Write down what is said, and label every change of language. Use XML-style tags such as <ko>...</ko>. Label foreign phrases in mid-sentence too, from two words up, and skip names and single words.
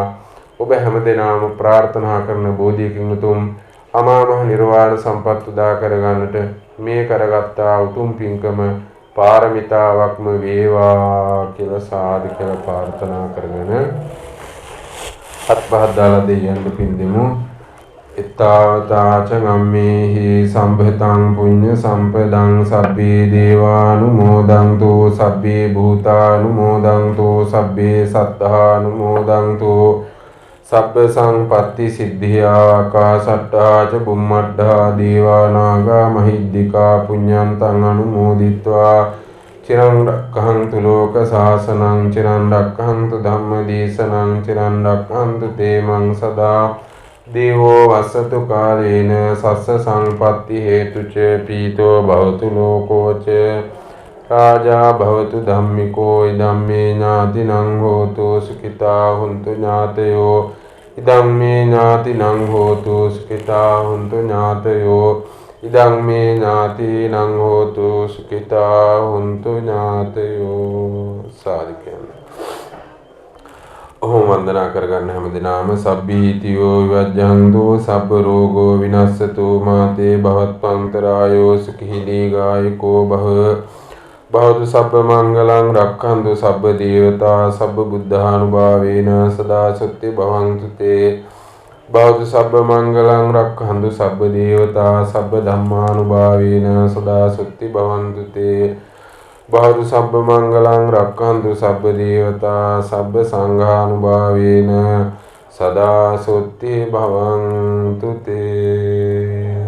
<si>ඔබ හැම දිනාම ප්‍රාර්ථනා කරන බෝධියකින් උතුම් අමා මහ නිර්වාණ සම්පත් උදා කරගන්නට මේ කරගත්තා උතුම් පින්කම පාරමිතාවක්ම වේවා කියලා සාදු කියලා ප්‍රාර්ථනා කරගෙන අත්පහත් දාලා දෙයයන්ට පින් දෙමු.</si> <pi>ittavataca gammehi sambhatam punya sampadang sabbe devanumodantu sabbe bhutanumodantu sabbe satthanumodantu sabba sampatti siddhiya akasatta ca bummadda devanaga mahiddika punyantang anumoditva चिरं रक्खन्तु लोकशासनं चिरं रक्खन्तु धम्मदेशनं चिरं रक्खन्तु ते मं सदा देवो वसतु कालेन सस्स संपत्ति हेतु च पीतो भवतु लोको च राजा भवतु धम्मिको इदं मे ज्ञातिनं होतु सुखिता हुन्तु ज्ञातयो इदं मे ज्ञातिनं होतु सुखिता हुन्तु ज्ञातयो ඉදං මේ ඥාතිනං හෝතු සුඛිතා හුන්තු ඥාතයෝ</pi> <si>සාදු කියන්නේ. ඔහොම වන්දනා කරගන්න හැමදෙනාම</si> <pi>සබ්බීතියෝ විවජ්ජන්තු සබ්බ රෝගෝ විනස්සතු මාතේ භවත්පන්තරායෝ සුඛී දීඝායකෝ භවතු සබ්බ මංගලං රක්ඛන්තු සබ්බ දේවතා සබ්බ බුද්ධානුභාවේන සදා සුත්ති භවන්තු තේ භවතු සබ්බ මංගලං රක්ඛන්තු සබ්බ දේවතා සබ්බ ධම්මානුභාවේන සදා සුත්ති භවන්තු තේ භවතු සබ්බ මංගලං රක්ඛන්තු සබ්බ දේවතා සබ්බ සංඝානුභාවේන සදා සුත්ති භවන්තු තේ.</pi>